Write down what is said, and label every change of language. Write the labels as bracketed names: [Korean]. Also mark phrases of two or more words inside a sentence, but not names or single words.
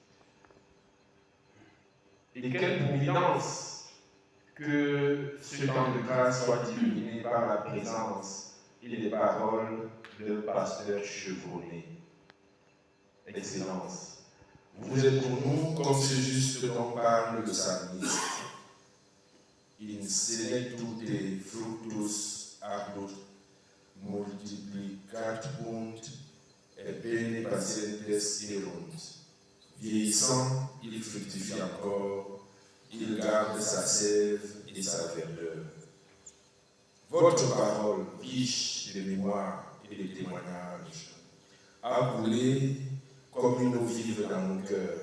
[French] Et quelle providence que ce temps de grâce soit illuminé par la présence et les paroles d'un pasteur chevronné. Excellence, vous êtes pour nous comme ce juste dont parle le psalmiste. [Latin] In selectute fructus arbor multiplicabunt et bene patientes erunt. [French] Vieillissant, il fructifie encore, il garde sa sève et sa verdeur. Votre parole, riche de mémoire et de témoignages, a coulé comme une eau vive dans nos cœurs.